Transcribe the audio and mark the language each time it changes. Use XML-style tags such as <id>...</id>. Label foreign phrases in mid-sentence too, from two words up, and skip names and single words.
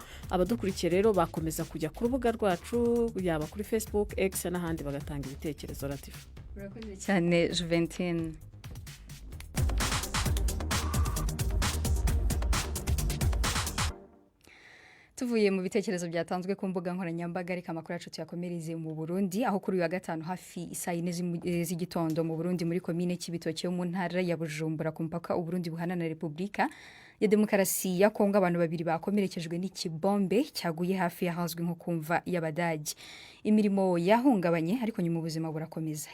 <rw>Abadukurikiye rero bakomeza kujya ku rubuga rwacu, yaba kuri Facebook, X n'ahandi bagatanga ibitekerezo. Latifa, urakoze cyane Juventus. Tuvuye mu bitekerezo byatanzwe ku mbuga nkoranyambaga, ariko amakuru yacu tuyakomereze mu Burundi, aho kuri uyu wa gatanu hafi saa 4 z'igitondo mu Burundi muri komine Kibitoke yo mu ntara ya Bujumbura ku mpaka u Burundi buhana na Repubulika ya Demokarasi ya Kongo, abantu babiri bakomerekejwe n'ikibombe cyaguye hafi y'ahazwi nko kumva y'Abadage. Imirimo yahungabanye ariko nyuma ubuzima burakomeza.</rw>